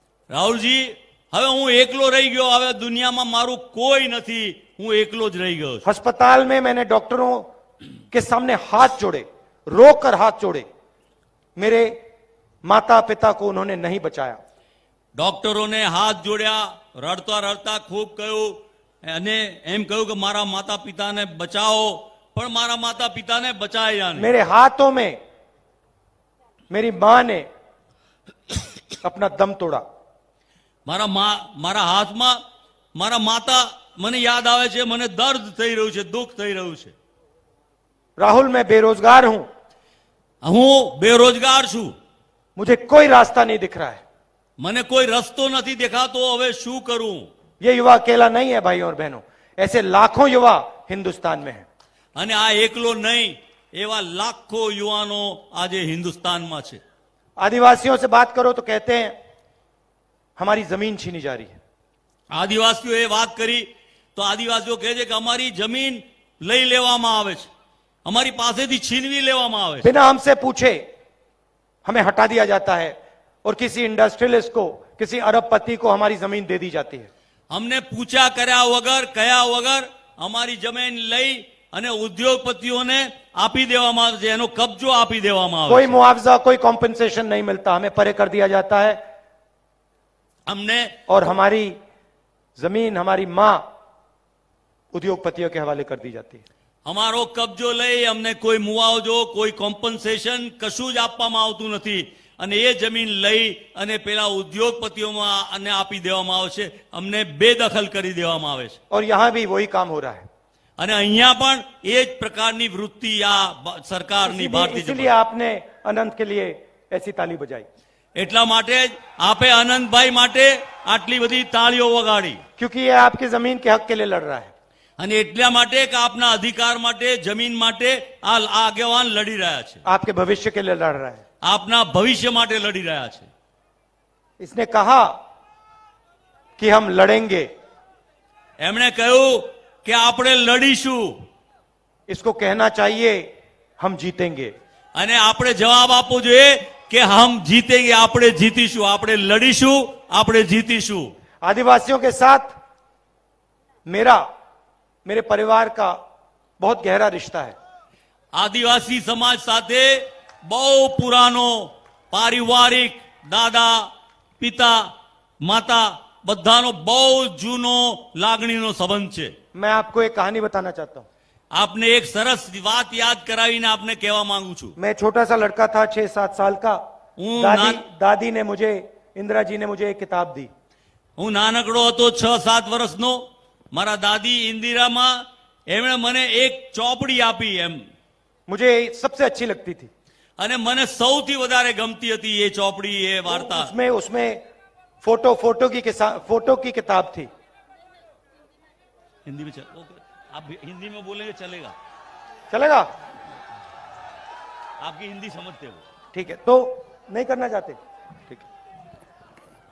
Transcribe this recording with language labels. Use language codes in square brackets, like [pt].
[gu] રાહુલજી, હવે હું એકલો રહી ગયો, હવે દુનિયામાં મારું કોઈ નથી, હું એકલો જ રહી ગયો છું। [hi] अस्पताल में मैंने डॉक्टरों के सामने हाथ जोड़े, रोकर हाथ जोड़े, मेरे माता पिता को उन्होंने नहीं बचाया। [gu] ડોક્ટરોને હાથ જોડ્યા, રડતા રડતા ખૂબ કહ્યું અને એમ કહ્યું કે મારા માતા પિતાને બચાવો, પણ મારા માતા પિતાને બચાયા નહીં। [hi] मेरे हाथों में मेरी मां ने अपना दम तोड़ा। [gu] મારા હાથમાં મારા માતા મને યાદ આવે છે, મને દર્દ થઈ રહ્યું છે, દુઃખ થઈ રહ્યું છે. [hi] राहुल, मैं बेरोजगार हूं, [gu] હું બેરોજગાર છું, [hi] मुझे कोई रास्ता नहीं दिख रहा है. [gu] મને કોઈ રસ્તો નથી દેખાતો, હવે શું કરું? [hi] ये युवा अकेला नहीं है भाइयों और बहनों, ऐसे लाखों युवा हिंदुस्तान में हैं. [gu] અને આ એકલો નહીં, એવા લાખો યુવાનો આજે હિન્દુસ્તાનમાં છે. [hi] आदिवासियों से बात करो तो कहते हैं हमारी जमीन छीनी जा रही है. [gu] આદિવાસીઓએ વાત કરી તો આદિવાસીઓ કહે છે કે અમારી જમીન લઈ લેવામાં આવે છે, અમારી પાસેથી છીનવી લેવામાં આવે છે. [hi] बिना हमसे पूछे हमें हटा दिया जाता है और किसी इंडस्ट्रियलिस्ट को, किसी अरबपति को हमारी जमीन दे दी जाती है. [gu] અમને પૂછા કર્યા વગર, કયા વગર અમારી જમીન લઈ અને ઉદ્યોગપતિઓને આપી દેવામાં આવે છે, એનો કબજો આપી દેવામાં આવે [hi] कोई [gu] છે. [hi] मुआवजा, कोई कॉम्पेंसेशन नहीं मिलता, हमें परे कर दिया जाता है [gu] અમને [hi] और हमारी जमीन, हमारी मां उद्योगपतियों के हवाले कर दी जाती है. [gu] અમારો કબજો લઈ અમને કોઈ મુઆવજો, કોઈ કોમ્પન્સેશન કશું જ આપવામાં આવતું નથી, અને એ જમીન લઈ અને પેલા ઉદ્યોગપતિઓમાં અને આપી દેવામાં આવે છે, અમને બેદખલ કરી દેવામાં આવે છે. [hi] और यहां भी वही काम हो रहा है. [gu] અને અહીંયા પણ એ જ પ્રકારની વૃત્તિ આ સરકારની ભારતીય [hi] इसीलिए आपने अनंत के लिए ऐसी ताली बजाई, [gu] એટલા માટે જ આપે આનંદભાઈ માટે આટલી બધી તાળીઓ વગાડી, [hi] क्योंकि ये आपकी जमीन के हक के लिए लड़ रहा है. [gu] અને એટલા માટે કે આપના અધિકાર માટે, જમીન માટે આ આગેવાન લડી રહ્યા છે, [hi] आपके भविष्य के लिए लड़ रहा है. [gu] આપના ભવિષ્ય માટે લડી રહ્યા છે. [hi] इसने कहा कि हम लड़ेंगे, [gu] એમણે કહ્યું કે આપણે લડીશું, [hi] इसको कहना चाहिए हम जीतेंगे. [gu] અને આપણે जवाब આપવો જોઈએ કે [hi] હમ જીતેંગે, [gu] આપણે જીતીશું, આપણે લડીશું, આપણે જીતીશું. [hi] आदिवासियों के साथ मेरे परिवार का बहुत गहरा रिश्ता है. [gu] આદિવાસી સમાજ સાથે બહુ પુરાનો પારિવારિક, દાદા, પિતા, માતા બધાનો બહુ જૂનો લાગણીનો સંબંધ છે. [hi] मैं आपको एक कहानी बताना चाहता हूं. [gu] આપને એક સરસ વાત યાદ કરાવીને આપને કહેવા માંગુ છું. [hi] मैं छोटा सा लड़का था, 6-7 साल का. ना- दादी ने मुझे, इंदिरा जी ने मुझे एक किताब दी. [gu] હું નાનકડો હતો, 6-7 વર્ષનો. મારા દાદી ઇન્દિરામાં એમણે મને એક ચોપડી આપી એમ, [hi] मुझे सबसे अच्छी लगती थी. [gu] અને મને સૌથી વધારે ગમતી હતી એ ચોપડી, એ વાર્તા. [hi] उसमें उसमें फोटो की किताब थी. हिंदी में ओके, आप हिंदी में बोलेंगे चलेगा, चलेगा? आपकी हिंदी समझते हो. ठीक है, तो नहीं करना चाहते? ठीक है.